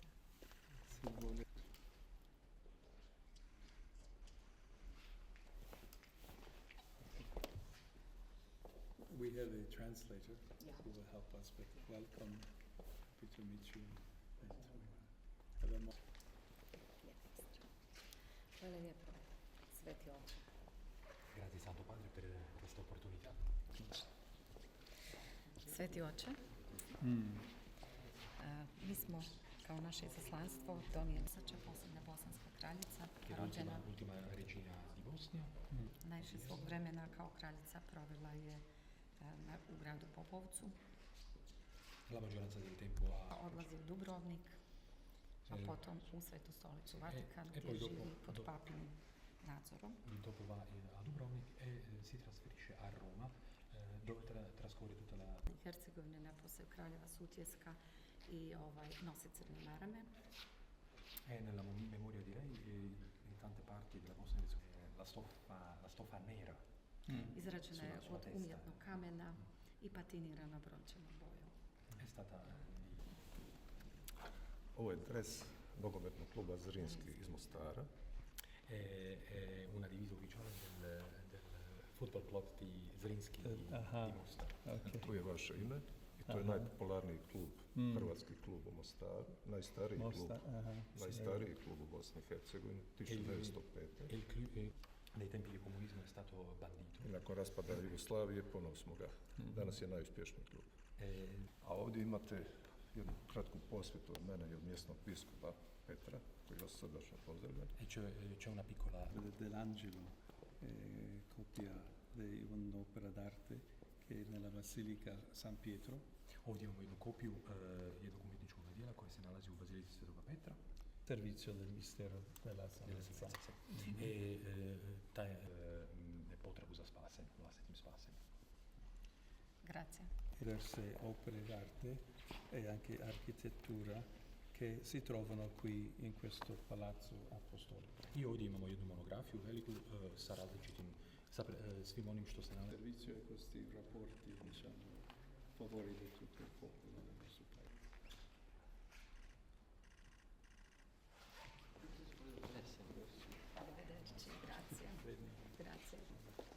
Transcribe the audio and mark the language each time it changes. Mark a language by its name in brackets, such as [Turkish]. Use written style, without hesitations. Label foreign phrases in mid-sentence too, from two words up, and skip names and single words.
[English] We have a translator Yeah. who will help us, but welcome. Happy to meet you. And have a [Croatian] Hvala lijepo, Sveti Oče. [Italian] Grazie Santo Padre per questa opportunità. [Croatian] Sveti Oče, mi smo kao naše izaslanstvo donijeli Sača, posljednja bosanska kraljica, [Italian] Che [Croatian] rođena [Italian] l'ultima regina di Bosnia, [Croatian] najviše svog vremena kao kraljica provela je u gradu Popovcu, [Italian] la maggioranza del tempo [Croatian] pa a odlazi u Dubrovnik, a potom u Svetu stolicu Vatikan, [Italian] e [Croatian] gdje [Italian] poi [Croatian] živi [Italian] dopo- [Croatian] pod [Italian] dopo- [Croatian] papinim nadzorom. [Italian] dopo va a Dubrovnik e si trasferisce a Roma, dove trascorre tutta la... [Croatian] Hercegovine naposled kraljeva Sutjeska i nosi crne marame. [Italian] È nella memoria di lei in tante parti della Bosnia e Herzegovina la stoffa nera. [Croatian] Izrađena je [Italian] Sulla [Croatian] od [Italian] testa. [Croatian] umjetnog kamena i patinirana brončanom bojom. [Italian] È stata [Croatian] Ovo je dres nogometnog kluba Zrinski iz Mostara. [Italian] è una divisa ufficiale del [English] football club [Italian] di Zrinski di Mostar. [Croatian] Tu je vaše ime i to je najpopularniji klub, hrvatski klub u Mostaru, najstariji klub u Bosni i Hercegovini, 1905. [Italian] Nei tempi di comunismo è stato bandito. [Croatian] I nakon raspada Jugoslavije ponovo smo ga. Danas je najuspješniji klub. A ovdje imate jednu kratku posvetu od mene i od mjesnog biskupa Petra, koji vas srdačno pozdravlja. [Italian] E c'è una piccola... dell'Angelo, copia di un'opera d'arte che è nella Basilica San Pietro. [Croatian] Ovdje imamo jednu kopiju jednog umjetničkog djela koje se nalazi u Bazilici Svetoga Petra. [Italian] Servizio del mistero della Della salvezza. salvezza, sì. [Croatian] E taj potrebu za spasenjem, vlastitim spasenjem. [Italian] Grazie. Diverse opere d'arte e anche architettura che si trovano qui in questo palazzo apostolico. I ovdje imamo jednu monografiju veliku sa različitim, svim onim što se nalazi. Servizio e questi rapporti, diciamo, a favore di tutto il popolo del nostro paese. Arrivederci, grazie. Grazie.